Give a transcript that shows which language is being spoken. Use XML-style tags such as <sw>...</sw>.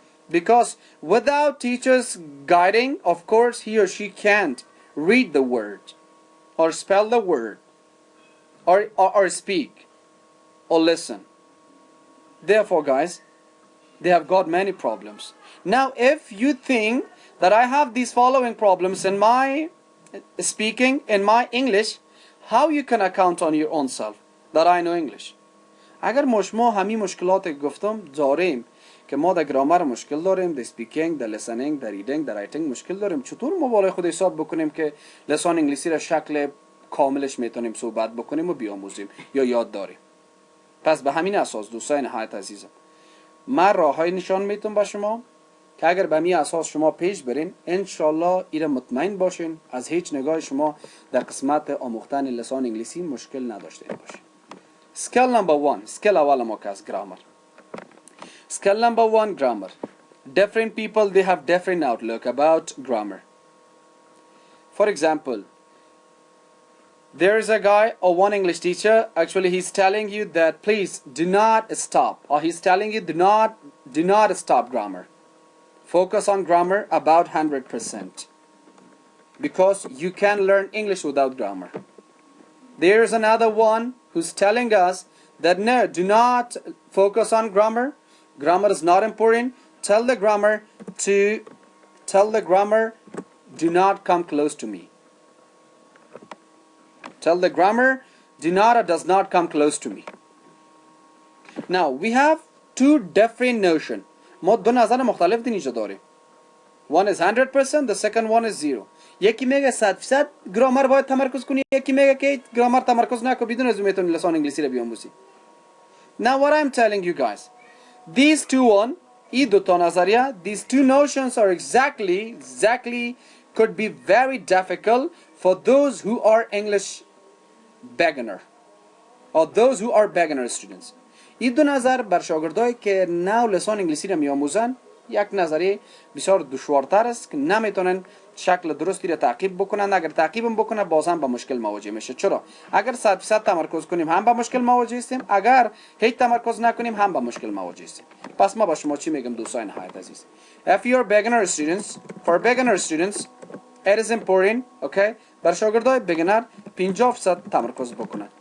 <en>Because without teachers guiding, of course, he or she can't read the word or spell the word or speak or listen. Therefore, guys, they have got many problems. Now, if you think that I have these following problems in my speaking, in my English, how you can account on your own self that I know English?</en> <fa>اگر ما همین مشکلات گفتم داریم که ما در گرامر مشکل داریم، در سپیکینگ، در لیسنینگ، در ریدینگ، در رایتینگ مشکل داریم، چطور ما بالای خود حساب بکنیم که لسان انگلیسی را شکل کاملش میتونیم صحبت بکنیم و بیاموزیم یا یاد داریم؟ پس به همین اساس دوستان نهایت عزیزم، من راههای نشان میتونم با شما که اگر به همین اساس شما پیش برین، انشالله ایره مطمئن باشین از هیچ نگاه شما در قسمت آموختن لسان انگلیسی مشکل نداشته باشین.</fa> <en>Skill number 1, skill</en> <fa>اول ما که از</fa> <en>grammar. Skill number 1, grammar. Different people, they have different outlook about grammar. For example, There is a guy or one English teacher, actually he's telling you that please do not stop, or he's telling you do not stop grammar. Focus on grammar about 100%, because you can learn English without grammar. There is another one who's telling us that no, do not focus on grammar. Grammar is not important. Tell the grammar do not come close to me. Tell the grammar do not or does not come close to me. Now we have two different notion.</en> <fa>ما دو نظر مختلف دین اینجا داریم.</fa> <en>One is 100%, the second one is 0.</en> <fa>یکی میگه 100% گرامر باید تمرکز کنی، یکی میگه که گرامر تمرکز نکن، بدون از میتونی لسان انگلیسی رو بیاموزی.</fa> <en>Now what I'm telling you guys, these two notions are exactly could be very difficult for those who are English beginner or those who are beginner students.</en> <fa>این دو نظر بر شاگردایی که نو لسان انگلیسی رو میآموزن یک نظریه بسیار دشوارتر است که نمیتونن شکل درستی رو تعقیب بکنن. اگر تعقیبم بکنن باز هم با مشکل مواجه میشه. چرا؟ اگر 100% تمرکز کنیم هم با مشکل مواجه هستیم، اگر هیچ تمرکز نکنیم هم با مشکل مواجه هستیم. پس ما با شما چی میگم دوستان نهایت عزیز؟</fa> <en>If you are beginner students, for beginner students it is important, okay؟</en> <fa>بر شاگردای beginner 50% تمرکز بکنن.</fa>